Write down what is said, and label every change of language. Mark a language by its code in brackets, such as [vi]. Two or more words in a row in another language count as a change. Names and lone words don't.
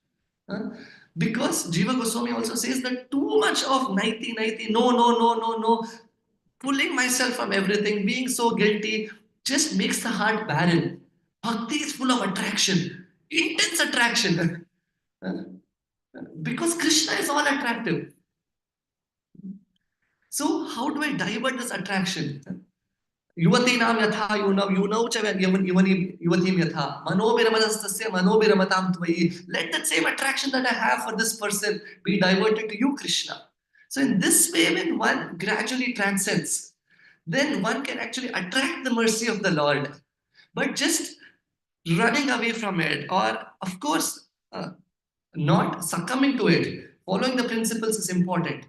[en] Because Jiva Goswami also says that too much of [sa] naiti, naiti, [en] no, no, no, no, no, pulling myself from everything, being so guilty, just makes the heart barren. Bhakti is full of attraction, intense attraction. Because Krishna is all attractive. So how do I divert this attraction? [sa] Yuvatinam yatha yunau cha yuvatim yatha manobiramanastasya manobiramatam tvayi. [en] Let that same attraction that I have for this person be diverted to you, Krishna. So in this way, when one gradually transcends, then one can actually attract the mercy of the Lord. But just running away from it, or of course, not succumbing to it, following the principles is important.